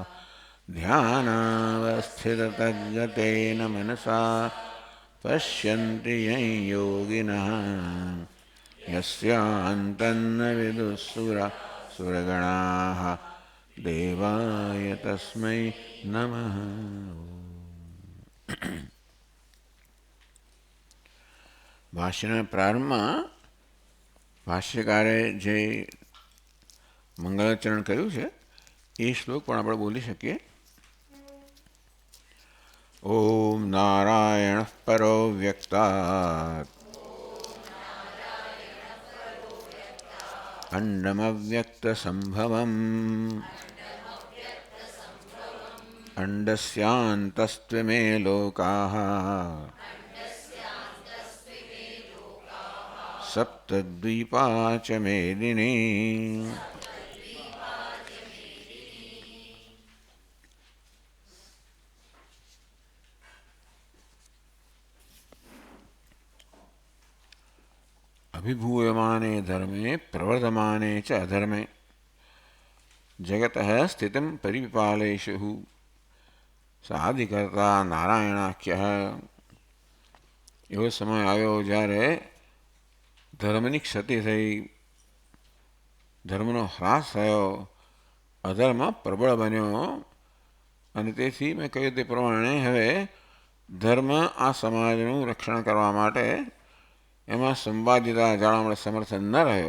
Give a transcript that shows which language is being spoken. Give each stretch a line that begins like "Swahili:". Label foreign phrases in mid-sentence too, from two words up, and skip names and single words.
Sanskrit: ध्यानावस्थिततद्गतेन मनसा पश्यन्ति यं योगिनः यस्यान्तन्न विदुःसुरगणाः देवाय तस्मै नमः।
Gujarati: ભાષ્યના પ્રારંભમાં ભાષ્યકારે જે મંગલાચરણ કર્યું છે એ શ્લોક પણ આપણે બોલી શકીએ.
Sanskrit: ओम नारायण परो व्यक्तात अंडमव्यक्त संभवम अंडस्यांतस्त्वमे लोकाः सप्तद्वीपा च मेदिनी. अभिभूयमाने धर्मे प्रवर्धमाने च अधर्मे जगतः स्थितं परिविपालेषु साधिकर्ता नारायणाख्यः.
Gujarati: એવો સમય આવ્યો જ્યારે ધર્મની ક્ષતિ થઈ, ધર્મનો હ્રાસ થયો, અધર્મ પ્રબળ બન્યો અને તેથી મેં કહ્યું તે પ્રમાણે હવે ધર્મ આ સમાજનું રક્ષણ કરવા માટે એમાં સંવાદિતા જાળવવા સમર્થન ન રહ્યો.